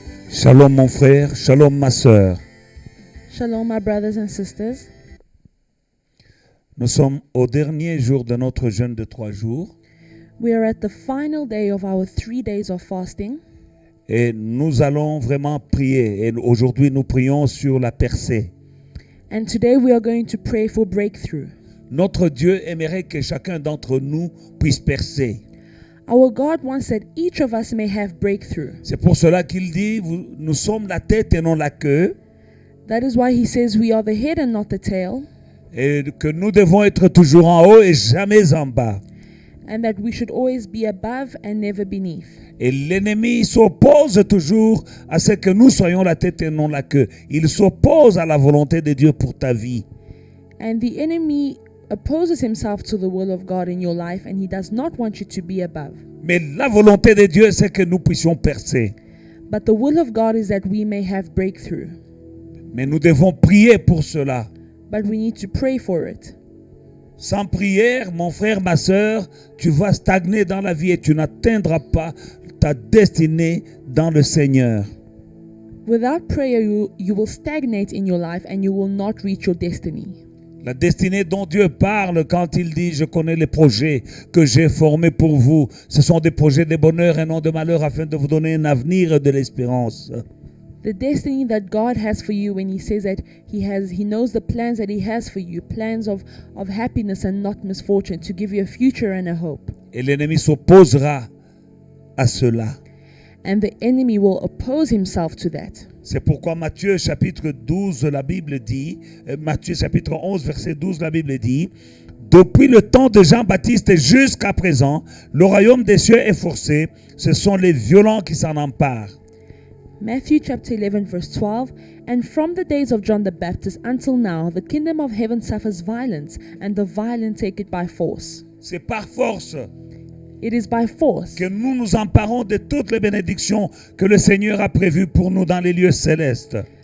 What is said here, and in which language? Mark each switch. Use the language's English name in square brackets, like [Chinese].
[French] Shalom mon frère, shalom ma sœur. [English] Shalom, my brothers and sisters. [French] Nous sommes au dernier jour de notre jeûne de 3 jours [English] We are at the final day of our 3 days of fasting, [French] et nous allons vraiment prier. Et aujourd'hui, nous prions sur la percée. [English] and today we are going to pray for breakthrough. [French] Notre Dieu aimerait que chacun d'entre nous puisse percer. [English] Our God wants that each of us may have breakthrough. [French] C'est pour cela qu'il dit, nous sommes la tête et non la queue, [English] That is why he says we are the head and not the tail, [French] et que nous devons être toujours en haut et jamais en bas. [English] and that we should always be above and never beneath. [French] Et l'ennemi s'oppose toujours à ce que nous soyons la tête et non la queue. Il s'oppose à la volonté de Dieu pour ta vie. [English] And the enemy opposes himself to the will of God in your life, and he does not want you to be above. [French] Mais la volonté de Dieu, c'est que nous puissions percer. [English] But the will of God is that we may have breakthrough. [French] Mais nous devons prier pour cela. [English] But we need to pray for it. [French] Sans prière, mon frère, ma sœur, tu vas stagner dans la vie et tu n'atteindras pas ta destinée dans le Seigneur. [English] Without prayer, you will stagnate in your life and you will not reach your destiny. [French] La destinée dont Dieu parle quand il dit « Je connais les projets que j'ai formés pour vous. Ce sont des projets de bonheur et non de malheur afin de vous donner un avenir et de l'espérance. » [English] The destiny that God has for you, when he says that he knows the plans that he has for you, plans of happiness and not misfortune, to give you a future and a hope. [French] Et l'ennemi s'opposera à cela. [English] And the enemy will oppose himself to that. [French] C'est pourquoi Matthieu chapitre 12, la Bible dit, Matthieu chapitre 11, verset 12, la Bible dit, « Depuis le temps de Jean-Baptiste jusqu'à présent, le royaume des cieux est forcé, ce sont les violents qui s'en emparent. » [English] Matthew chapter 11 verse 12, and from the days of John the Baptist until now, the kingdom of heaven suffers violence, and the violent take it by force. [French] C'est par force [English] It is by force [French] que nous nous emparons de toutes les bénédictions que le Seigneur a prévues pour nous dans les lieux célestes.